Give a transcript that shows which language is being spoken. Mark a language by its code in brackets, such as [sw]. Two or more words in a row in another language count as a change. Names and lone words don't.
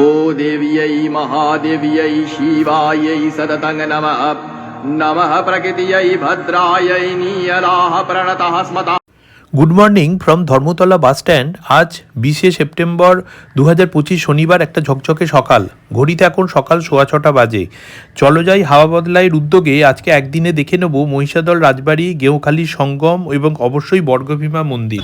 [sa] देव्यै महादेव्यै शिवायै सततं नमः। नमः प्रकृत्यै भद्रायै नीयलाः प्रणतः स्मता। [en] Good morning from [bn] ধর্মতলা বাস স্ট্যান্ড। আজ 20শে সেপ্টেম্বর 2025 শনিবার, একটা ঝকঝকে সকাল। ঘড়িতে এখন সকাল 6:15 বাজে। চলো যাই হাওয়া বদলাইয়ের উদ্যোগে আজকে একদিনে দেখে নেব মহিষাদল রাজবাড়ি, গেঁওখালি সঙ্গম এবং অবশ্যই বর্গভীমা মন্দির।